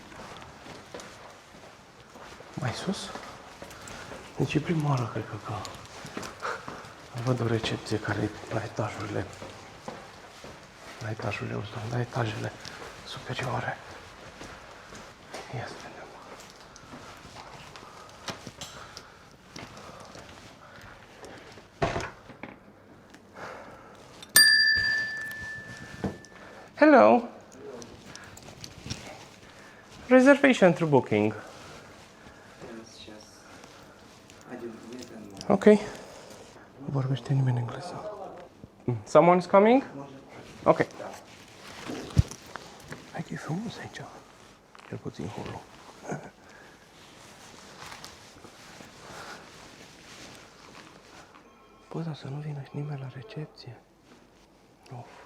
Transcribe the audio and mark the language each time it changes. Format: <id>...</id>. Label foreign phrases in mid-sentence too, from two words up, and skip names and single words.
<ro>Mai sus? Deci e prima oară, cred că văd o recepție care e la etajurile la etajele superioare. Ia să vedem.</ro> <en>Hello. Reservation through booking. Ok.</en> <ro>Vorbește nimeni engleză.</ro> <en>Someone's coming?</en> <ro>Ok. Hai că e frumos aici. Cel puțin holul. Bă, dar să nu vină nimeni la recepție. Of.</ro>